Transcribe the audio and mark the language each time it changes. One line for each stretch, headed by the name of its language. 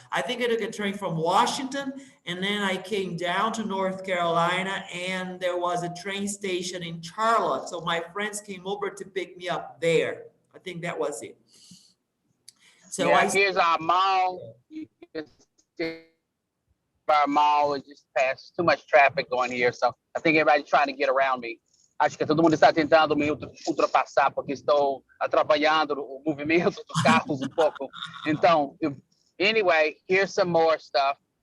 English: I think I took a train from Washington and then I came down to North Carolina and there was a train station in Charlotte. So my friends came over to pick me up there. I think that was it. So yeah, here's our mall. You can see our mall is just past too much traffic going here. So I think everybody's trying to get around me.
Portuguese: Acho que todo mundo está tentando me ultrapassar porque estou atrapalhando o movimento dos carros um pouco.
English: Então, anyway, here's some more stuff.